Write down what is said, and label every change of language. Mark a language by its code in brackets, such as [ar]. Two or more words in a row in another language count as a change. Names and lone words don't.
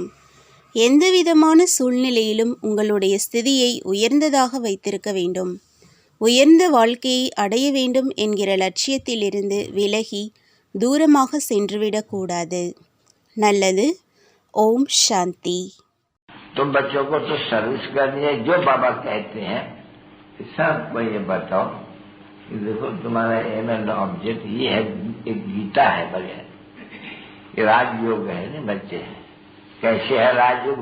[ta] எந்தவிதமான சூழ்நிலையிலும் உங்களுடைய ஸ்திதியை உயர்ந்ததாக வைத்திருக்க வேண்டும். உயர்ந்த வாழ்க்கையை அடைய வேண்டும் என்கிற லட்சியத்திலிருந்து விலகி தூரமாக சென்றுவிடக்கூடாது. நல்லது. ஓம் சாந்தி. [hi] तुम बच्चों को तो सर्विस करनी है, जो बाबा कहते हैं सबको ये बताओ कि देखो तुम्हारा [en] aim and object [hi] ये है, एक गीता है बढ़िया, ये राजयोग है ना बच्चे। कैसे है राजयोग?